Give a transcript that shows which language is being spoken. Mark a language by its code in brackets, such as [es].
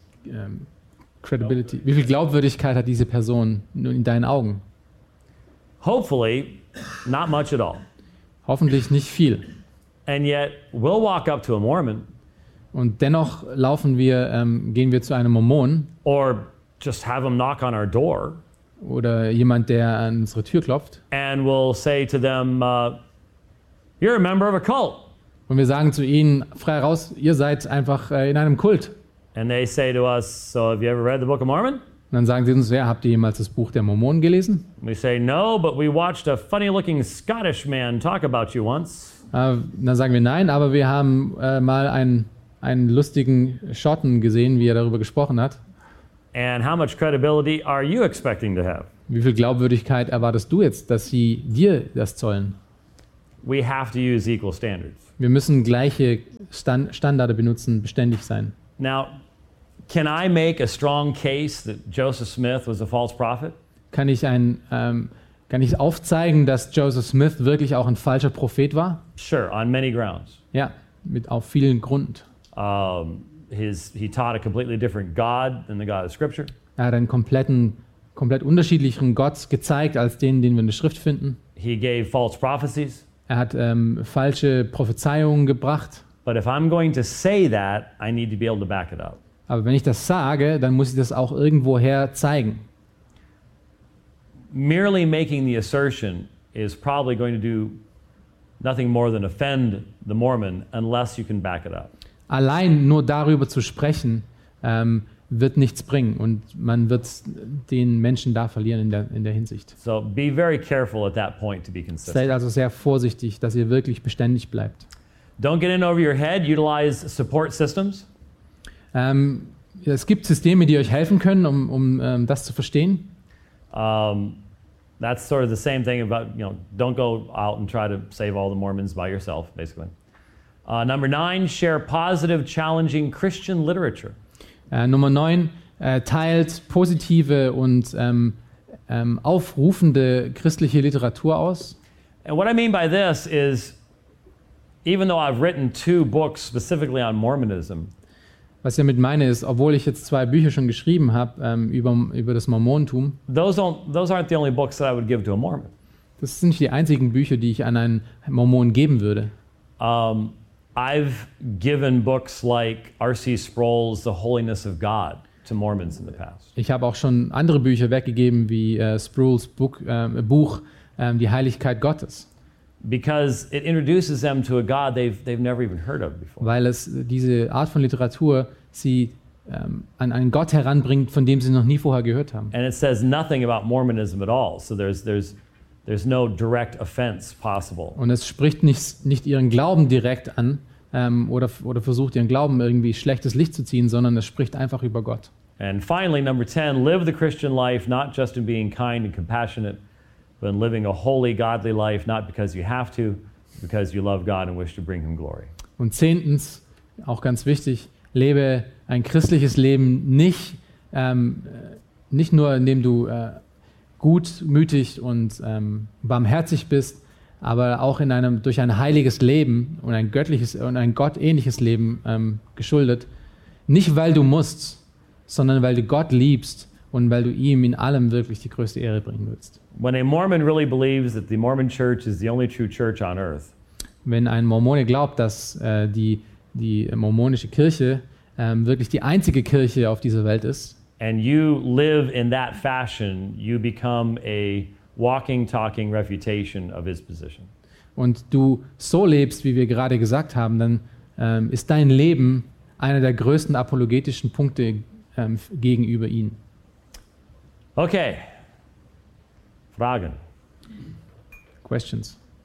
[de] Wie viel Glaubwürdigkeit hat diese Person in deinen Augen? [en] Hopefully, not much at all. [de] Hoffentlich nicht viel. [en] And yet, we'll walk up to a Mormon. [de] Und dennoch gehen wir zu einem Mormon. [en] Or just have him knock on our door. [de] Oder jemand, der an unsere Tür klopft. [en] And we'll say to them, you're a member of a cult. [de] Und wir sagen zu ihnen frei raus, ihr seid einfach in einem Kult. [en] And they say to us, so have you ever read the Book of Mormon? [de] Und dann sagen sie uns, ja, habt ihr jemals das Buch der Mormonen gelesen? [en] And we say, no, but we watched a funny looking Scottish man talk about you once. [de] Dann sagen wir nein, aber wir haben mal einen lustigen Schotten gesehen, wie er darüber gesprochen hat. [en] And how much credibility are you expecting to have? [de] Wie viel Glaubwürdigkeit erwartest du jetzt, dass sie dir das zollen? [en] We have to use equal standards. [de] Wir müssen gleiche Standarde benutzen, beständig sein. [en] Now, can I make a strong case that Joseph Smith was a false prophet? [de] Kann ich aufzeigen, dass Joseph Smith wirklich auch ein falscher Prophet war? [en] Sure, on many grounds. [de] Ja, mit auf vielen Grund. [en] He taught a completely different God than the God of Scripture. [de] Er hat einen komplett unterschiedlicheren Gott gezeigt als den wir in der Schrift finden. [en] He gave false prophecies. [de] Er hat falsche Prophezeiungen gebracht. [en] But if I'm going to say that, I need to be able to back it up. [de] Aber wenn ich das sage, dann muss ich das auch irgendwoher zeigen. [en] Merely making the assertion is probably going to do nothing more than offend the Mormon unless you can back it up. [de] Allein nur darüber zu sprechen, wird nichts bringen und man wird den Menschen da verlieren in der Hinsicht. [en] So be very careful at that point to be consistent. [de] Seid also sehr vorsichtig, dass ihr wirklich beständig bleibt. [en] Don't get in over your head, utilize support systems. [de] Es gibt Systeme, die euch helfen können, um das zu verstehen. [en] That's sort of the same thing about, you know, don't go out and try to save all the Mormons by yourself, basically. Number 9, share positive, challenging Christian literature. [de] Nummer 9, teilt positive und aufrufende christliche Literatur aus. [en] And what I mean by this is, even though I've written 2 books specifically on Mormonism. [de] Was ich damit meine ist, obwohl ich jetzt 2 Bücher schon geschrieben habe über das Mormontum. [en] Those aren't the only books that I would give to a Mormon. [de] Das sind nicht die einzigen Bücher, die ich an einen Mormon geben würde. [en] I've given books like R.C. Sproul's The Holiness of God to Mormons in the past. [de] Ich habe auch schon andere Bücher weggegeben wie Sproul's Buch Die Heiligkeit Gottes. [en] Because it introduces them to a God they've never even heard of before. [de] Weil es diese Art von Literatur sie an einen Gott heranbringt, von dem sie noch nie vorher gehört haben. [en] And it says nothing about Mormonism at all. So there's no direct offense possible. [de] Und es spricht nicht ihren Glauben direkt an oder versucht ihren Glauben irgendwie schlechtes Licht zu ziehen, sondern es spricht einfach über Gott. [en] And finally, number 10, live the Christian life not just in being kind and compassionate, but in living a holy, godly life, not because you have to, because you love God and wish to bring Him glory. [de] Und zehntens, auch ganz wichtig, lebe ein christliches Leben nicht nur, indem du gutmütig und barmherzig bist, aber auch durch ein heiliges Leben und ein göttliches und ein gottähnliches Leben geschuldet. Nicht weil du musst, sondern weil du Gott liebst und weil du ihm in allem wirklich die größte Ehre bringen willst. [en] When a Mormon really believes that the Mormon Church is the only true church on earth. [de] Wenn ein Mormone glaubt, dass die mormonische Kirche wirklich die einzige Kirche auf dieser Welt ist. [en] And you live in that fashion, you become a walking, talking refutation of his position. [de] Und du so lebst, wie wir gerade gesagt haben, dann ist dein Leben einer der größten apologetischen Punkte gegenüber ihm. Okay. Fragen. [en] Questions.